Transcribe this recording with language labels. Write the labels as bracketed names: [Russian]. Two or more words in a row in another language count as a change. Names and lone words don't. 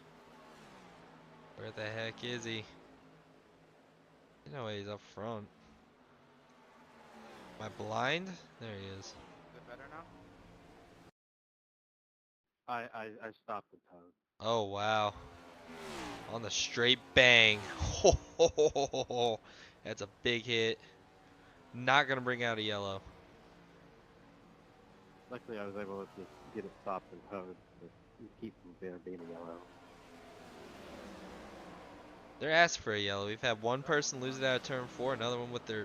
[English] Where the heck is he? You know he's up front. Am I blind? There he is. Is it better now? I stopped the toad. Oh wow. On the straight bang. Ho, ho, ho, ho, ho, ho. That's a big hit. Not gonna bring out a yellow. Luckily, I was able to just get it stopped and towed to keep from being a yellow. They're asking for a yellow. We've had one person lose it out of turn 4, another one with their